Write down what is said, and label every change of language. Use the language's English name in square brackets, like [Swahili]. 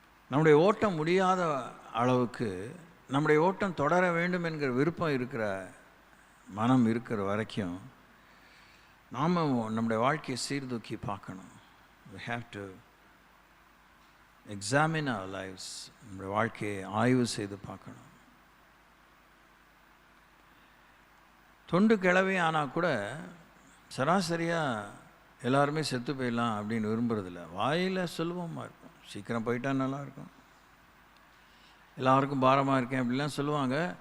[Tamil] நம்முடைய ஓட்டம் முடியாத அளவுக்கு, நம்முடைய ஓட்டம் தொடர வேண்டும் என்கிற விருப்பம் இருக்கிற மனம் இருக்கிற வரைக்கும் நாம் நம்முடைய வாழ்க்கையை சீர்தூக்கி பார்க்கணும். [English] we have to examine our lives. [Tamil] நம்முடைய வாழ்க்கையை ஆய்வு செய்து பார்க்கணும். தொண்டு கிளவி ஆனால் கூட சராசரியாக எல்லாருமே செத்து போயிடலாம் அப்படின்னு விரும்புறதில்ல. வாயில் சுலபமாக இருக்கும், சீக்கிரம் போயிட்டா நல்லாயிருக்கும், எல்லாருக்கும் பாரமாக இருக்கேன் அப்படிலாம் சொல்லுவாங்க.